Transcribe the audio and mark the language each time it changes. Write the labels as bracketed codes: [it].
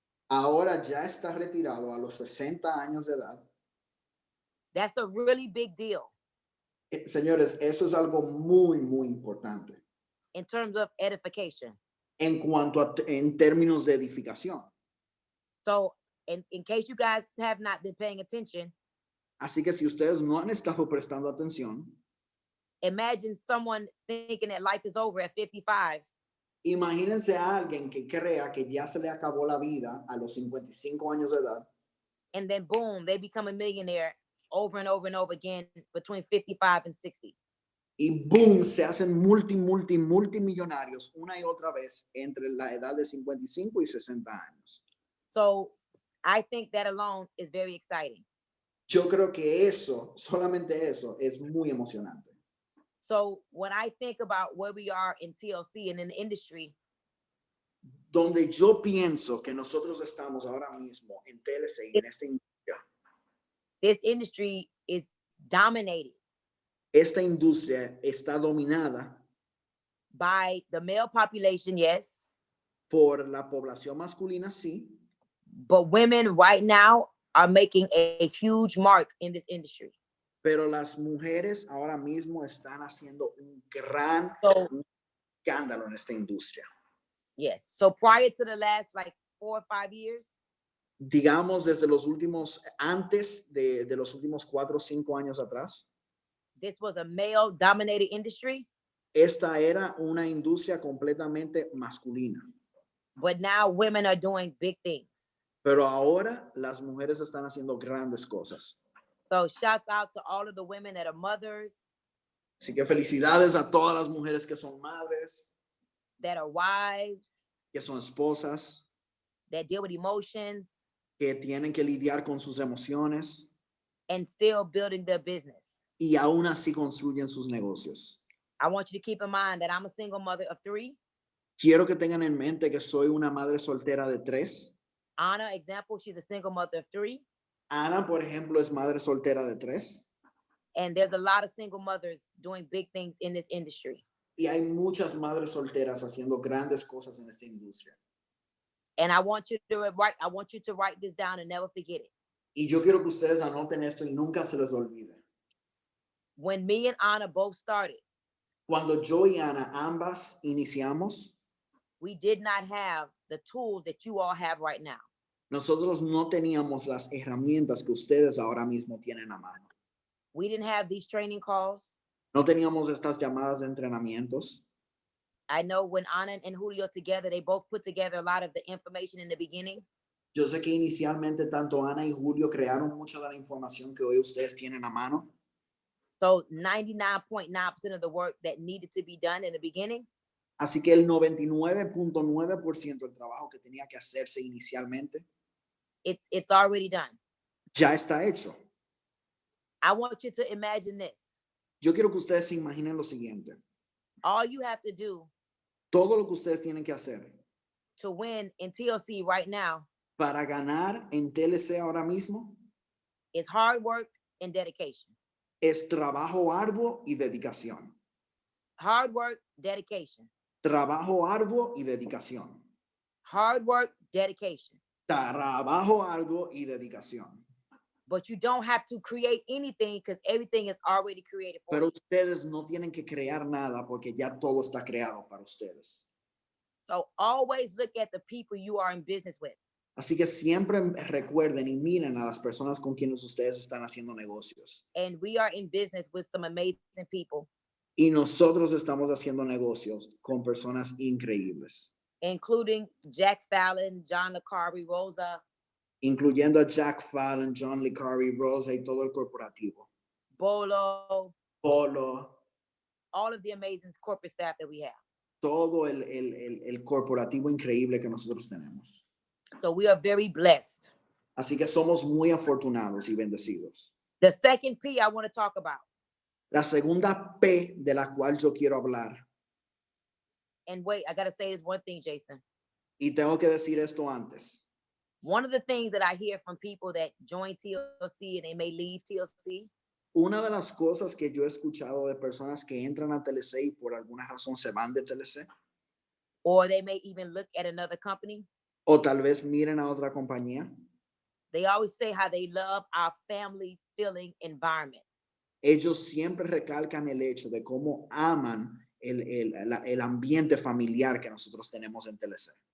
[es] ahora ya está retirado a los 60 años de edad. [en] That's a really big deal [es] Señores, eso es algo muy, muy importante [en] in terms of edification. [es] en cuanto en términos de edificación. [en] So, in case you guys have not been paying attention, [es] Así que si ustedes no han estado prestando atención, [en] imagine someone thinking that life is over at 55 [es] imagínense a alguien que crea que ya se le acabó la vida a los 55 años de edad [en] and then boom, they become a millionaire over and over and over again between 55 and 60. [es] y boom, se hacen multimillonarios una y otra vez entre la edad de 55 y 60 años. [en] So I think that alone is very exciting. [es] Yo creo que eso, solamente eso, es muy emocionante. [en] So when I think about where we are in TLC and in the industry, [es] Donde yo pienso que nosotros estamos ahora mismo en TLC y en esta industria, [en] this industry is dominated [es] esta industria está dominada [en] by the male population, yes, [es] por la población masculina, sí, [en] but women right now are making a huge mark in this industry. [es] pero las mujeres ahora mismo están haciendo un gran [en] So [es] escándalo en esta industria. [en] yes, so prior to the last like 4 or 5 years, [es] Digamos desde los últimos, antes de los últimos 4 o 5 años atrás, [en] this was a male dominated industry, [es] esta era una industria completamente masculina. [en] but now women are doing big things. [es] Pero ahora las mujeres están haciendo grandes cosas. [en] So shouts out to all of the women that are mothers, [es] Así que felicidades a todas las mujeres que son madres, [en] that are wives, [es] que son esposas, [en] that deal with emotions, [es] que tienen que lidiar con sus emociones [en] and still building their business. [es] y aún así construyen sus negocios. [en] I want you to keep in mind that I'm a single mother of 3. [es] Quiero que tengan en mente que soy una madre soltera de 3. [en] Anna, example, she's a single mother of 3. [es] Ana, por ejemplo, es madre soltera de 3. [en] And there's a lot of single mothers doing big things in this industry. [es] Y hay muchas madres solteras haciendo grandes cosas en esta industria. [en] And I want you to write this down and never forget it. [es] Y yo quiero que ustedes anoten esto y nunca se les olvide. [en] When me and Anna both started, [es] Cuando yo y Ana ambas iniciamos, [en] we did not have the tools that you all have right now. [es] nosotros no teníamos las herramientas que ustedes ahora mismo tienen a mano. [en] We didn't have these training calls. [es] No teníamos estas llamadas de entrenamientos. [en] I know when Anna and Julio together, they both put together a lot of the information in the beginning. [es] Yo sé que inicialmente tanto Ana y Julio crearon mucha de la información que hoy ustedes tienen a mano. [en] So 99.9% of the work that needed to be done in the beginning, [es] Así que el 99.9% del trabajo que tenía que hacerse inicialmente [en] it's already done. [es] ya está hecho. [en] I want you to imagine this. [es] Yo quiero que ustedes se imaginen lo siguiente. [en] All you have to do [es] Todo lo que ustedes tienen que hacer [en] to win in TLC right now [es] para ganar en TLC ahora mismo [en] is hard work and dedication. [es] es trabajo arduo y dedicación. [en] Hard work, dedication. [es] Trabajo arduo y dedicación. [en] Hard work, dedication. [es] Trabajo arduo y dedicación. [en] But you don't have to create anything because everything is already created for [es] Pero [en] you. [es] ustedes no tienen que crear nada porque ya todo está creado para ustedes. [en] So always look at the people you are in business with. [es] Así que siempre recuerden y miren a las personas con quienes ustedes están haciendo negocios. [en] And we are in business with some amazing people, [es] Y nosotros estamos haciendo negocios con personas increíbles, [en] including Jack Fallon, John LeCarry, Rosa, [es] incluyendo a Jack Fallon, John LeCarry, Rosa y todo el corporativo. [en] Bolo, [es] Polo, [en] all of the amazing corporate staff that we have. [es] todo el corporativo increíble que nosotros tenemos. [en] So we are very blessed. [es] Así que somos muy afortunados y bendecidos. [en] The second P I want to talk about, [es] La segunda P de la cual yo quiero hablar, [en] and wait, I got to say this one thing, Jason. [es] y tengo que decir esto antes. [en] One of the things that I hear from people that join TLC and they may leave TLC [es] Una de las cosas que yo he escuchado de personas que entran a TLC y por alguna razón se van de TLC, [en] or they may even look at another company, [es] o tal vez miren a otra compañía, [en] they always say how they love our family feeling environment. [es] ellos siempre recalcan el hecho de cómo aman el ambiente familiar que nosotros tenemos en TLC.